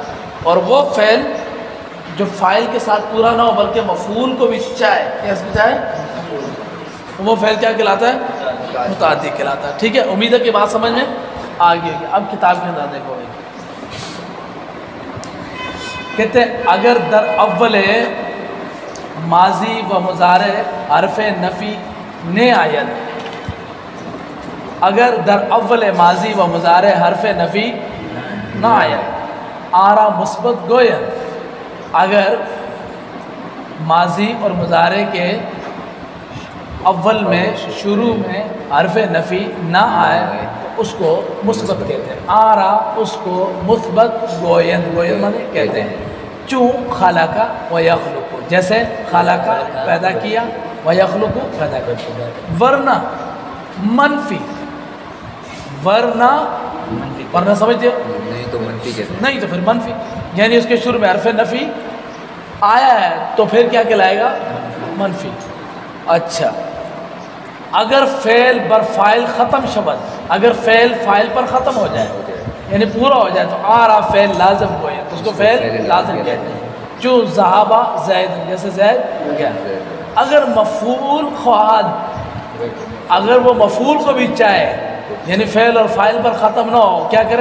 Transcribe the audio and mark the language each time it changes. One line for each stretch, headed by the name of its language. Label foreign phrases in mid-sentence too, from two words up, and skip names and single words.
Urdu: اور وہ فعل جو فاعل کے ساتھ پورا نہ ہو بلکہ مفعول کو بھی چاہے، کیسے چاہے، وہ فعل کیا کہلاتا ہے؟ متعدی کہلاتا ہے. ٹھیک ہے، امید ہے کہ بات سمجھ میں آ گئی ہوگی. اب کتاب کے اندر دیکھو، کہتے ہیں
Persian: اگر در اول ماضی و مضارع حرف نفی نے آید، اگر در اول ماضی و مضارع حرف نفی نہ آید آرا مثبت گوید.
Urdu: اگر ماضی اور مضارع کے اول میں شروع میں حرف نفی نہ آئے تو اس کو مثبت کہتے ہیں. آرا اس کو مثبت گویند، گویند مانے کہتے ہیں. چون
Arabic: خلقہ و یخلق،
Urdu: جیسے خلقہ پیدا کیا و یخلق پیدا کرتا. ورنہ منفی ورنہ ورنہ سمجھتے ہو؟ نہیں تو منفی کیسے؟ نہیں تو پھر منفی، یعنی اس کے شروع میں حرف نفی آیا ہے تو پھر کیا کہلائے گا؟ منفی۔ اچھا
Persian: اگر فعل بر فاعل ختم شود،
Urdu: اگر فعل فاعل پر ختم ہو جائے یعنی پورا ہو جائے تو آ رہا فعل لازم کو ہے تو اس کو فعل لازم کہتے ہیں۔ جو
Arabic: ذہابہ زید،
Urdu: جیسے زید گیا۔
Persian: اگر مفعول خواہد،
Urdu: اگر وہ مفعول کو بھی چاہے یعنی فعل اور فاعل پر ختم نہ ہو، کیا کرے؟